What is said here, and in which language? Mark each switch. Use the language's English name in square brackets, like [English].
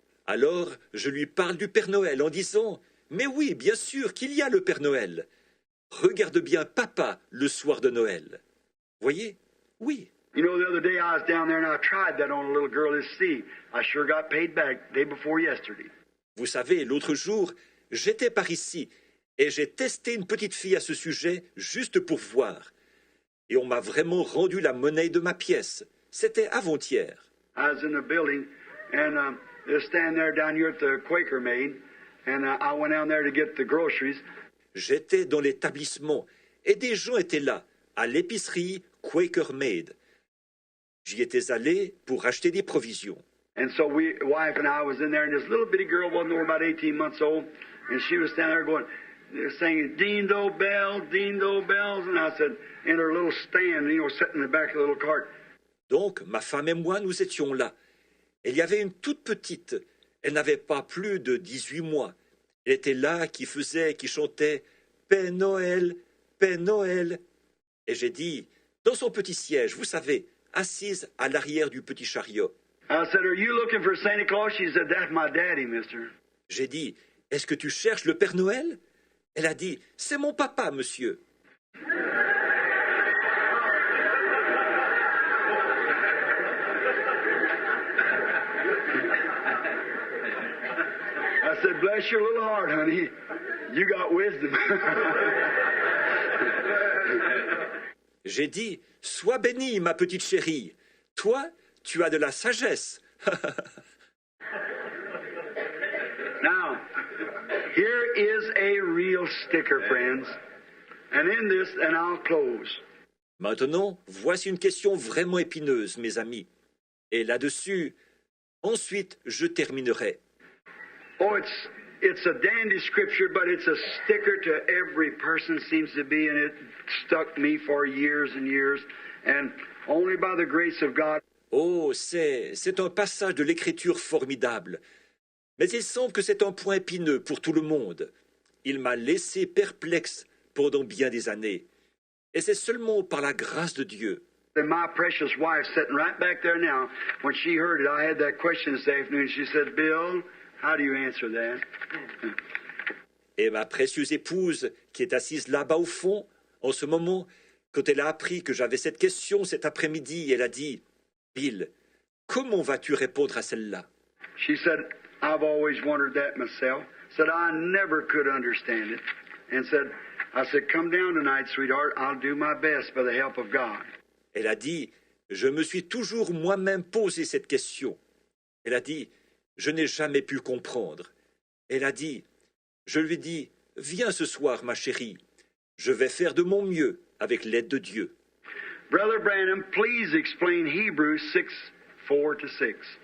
[French] Alors, je lui parle du Père Noël en disant « Mais oui, bien sûr qu'il y a le Père Noël. Regarde bien papa le soir de Noël. » Voyez? Oui. [English] You know, the other day I was down there and I tried that on a little girl this sea. I sure got paid back day before yesterday. [French] Vous savez, l'autre jour, j'étais par ici et j'ai testé une petite fille à ce sujet juste pour voir. Et on m'a vraiment rendu la monnaie de ma pièce. C'était avant-hier. [English] I was in the building and they were standing there down here at the Quaker Maid and I went down there to get the groceries. [French] J'étais dans l'établissement et des gens étaient là, à l'épicerie Quaker Maid. J'y étais allé pour acheter des provisions. [English] And so wife and I was in there and this little bitty girl wasn't over about 18 months old and she was standing there going, singing, Ding-do bells, and I said, in her little stand, you know, sitting in the back of the little cart. [French] Donc, ma femme et moi, nous étions là. Il y avait une toute petite. Elle n'avait pas plus de 18 mois. Elle était là, qui chantait « Père Noël, Père Noël ». Et j'ai dit, dans son petit siège, vous savez, assise à l'arrière du petit chariot. [English] I said, are you looking for Santa Claus? She said, that's my daddy, mister. [French] J'ai dit, est-ce que tu cherches le Père Noël? Elle a dit, c'est mon papa, monsieur. [English] I said, bless your little heart, honey. You got wisdom. [French] J'ai dit, sois bénie, ma petite chérie. Toi, tu as de la sagesse. [English] Now, here is a real sticker, friends. And in this, and I'll close. [French] Maintenant, voici une question vraiment épineuse, mes amis. Et là-dessus, ensuite, je terminerai. [English] Oh, it's a dandy scripture, but it's a sticker to every person seems to be, and it stuck me for years and years. And only by the grace of God. [French] Oh, c'est un passage de l'Écriture formidable. Mais il semble que c'est un point épineux pour tout le monde. Il m'a laissé perplexe pendant bien des années. Et c'est seulement par la grâce de Dieu. [English] And my precious wife sitting right back there now, when she heard it, I had that question this afternoon. She said, Bill, how do you answer that? [French] Et ma précieuse épouse, qui est assise là-bas au fond, en ce moment, quand elle a appris que j'avais cette question cet après-midi, elle a dit, Bill, comment vas-tu répondre à celle-là? [English] She said, I've always wondered that myself. Said, I never could understand it. And said, I said, come down tonight, sweetheart. I'll do my best by the help of God. [French] Elle a dit, je me suis toujours moi-même posé cette question. Elle a dit, je n'ai jamais pu comprendre. Elle a dit, je lui dis, viens ce soir, ma chérie. Je vais faire de mon mieux avec l'aide de Dieu. [English] Brother Branham, please explain Hebrews 6:4-6.